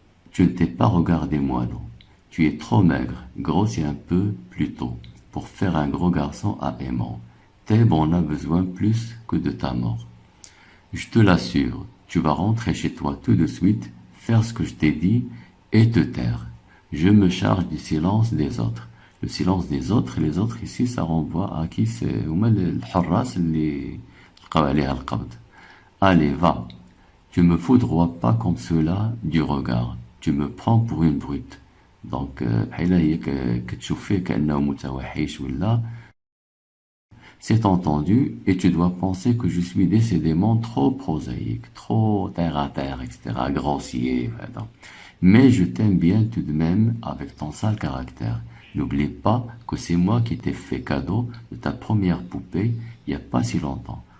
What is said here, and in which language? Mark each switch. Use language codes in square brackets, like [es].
[fr] Tu ne t'es pas regardé moi, non. Tu es trop maigre, grossis un peu plus tôt, pour faire un gros garçon à aimant. Thèbes en a besoin plus que de ta mort. Je te l'assure, tu vas rentrer chez toi tout de suite, faire ce que je t'ai dit et te taire. Je me charge du silence des autres. Le silence des autres, les autres ici, ça renvoie à qui? C'est le harras [ar] اللي لقاو عليها القبض. [fr] Allez, va. Tu me foudroies pas comme cela du regard. Tu me prends pour une brute. [ar] Donc, بحال هي كتشوف فيه كأنه متوحش ولا. [fr] C'est entendu, et tu dois penser que je suis décidément trop prosaïque, trop terre à terre, etc., grossier, voilà. Mais je t'aime bien tout de même avec ton sale caractère. N'oublie pas que c'est moi qui t'ai fait cadeau de ta première poupée il n'y a pas si longtemps.